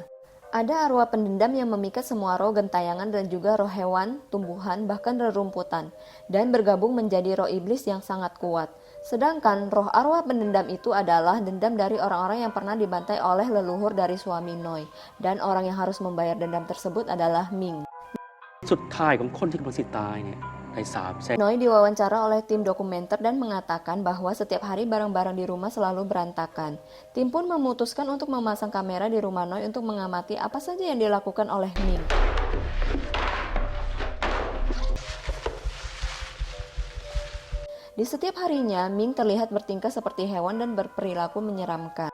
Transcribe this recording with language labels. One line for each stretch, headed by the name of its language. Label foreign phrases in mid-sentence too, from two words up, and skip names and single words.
Indonesian: Ada arwah pendendam yang memikat semua roh gentayangan dan juga roh hewan, tumbuhan, bahkan rerumputan, dan bergabung menjadi roh iblis yang sangat kuat. Sedangkan roh arwah pendendam itu adalah dendam dari orang-orang yang pernah dibantai oleh leluhur dari suami Noi, dan orang yang harus membayar dendam tersebut adalah Ming.
Thai: สุดท้ายของคนที่กำลังสิตายเนี่ยน
Indonesian: Noi diwawancara oleh tim dokumenter dan mengatakan bahwa setiap hari barang-barang di rumah selalu berantakan. Tim pun memutuskan untuk memasang kamera di rumah Noi untuk mengamati apa saja yang dilakukan oleh Ming. Di setiap harinya, Ming terlihat bertingkah seperti hewan dan berperilaku menyeramkan.